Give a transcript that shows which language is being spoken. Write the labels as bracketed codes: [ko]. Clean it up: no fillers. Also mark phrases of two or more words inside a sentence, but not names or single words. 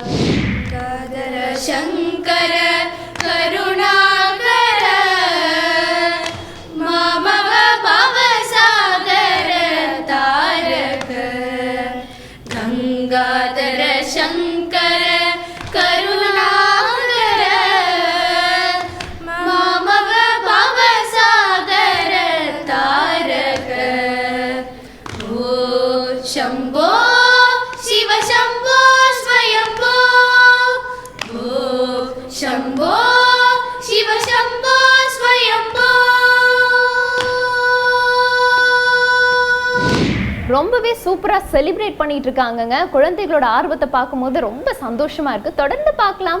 [sa] गाधर शङ्कर करुणाकर मामव भवसागर तारक गङ्गाधर शङ्कर करुणाकर मामव भवसागर तारक. ஓ शम्भो शिव शम्भो स्वयम्भो. ओ शम्भो शिव शम्भो स्वयम्भो. [ta] ரொம்பவே சூப்பராக செலிப்ரேட் பண்ணிட்டு இருக்காங்கங்க. குழந்தைகளோட ஆர்வத்தை பார்க்கும்போது ரொம்ப சந்தோஷமா இருக்கு. தொடர்ந்து பார்க்கலாம்.